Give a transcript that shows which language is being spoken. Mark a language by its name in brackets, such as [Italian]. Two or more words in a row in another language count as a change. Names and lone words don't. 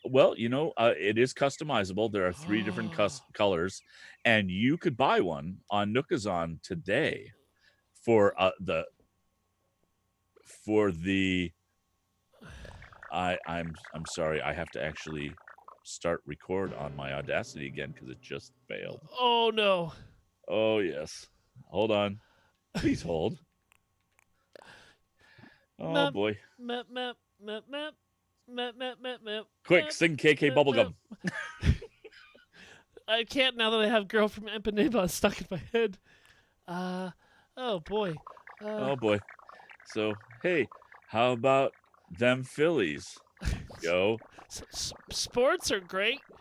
[English] Well, it is customizable. There are 3 different colors, and you could buy one on Nookazon today for the I'm sorry, I have to actually start record on my Audacity again because it just failed. Oh no. Oh yes. Hold on. Please hold. Oh Map, boy. map, map, map, map, map, map, map, map. Quick, sing KK map, Bubblegum. I can't now that I have Girl from Ipanema stuck in my head. Oh boy. Oh boy. So, hey, how about them Phillies? Yo. Sports are great.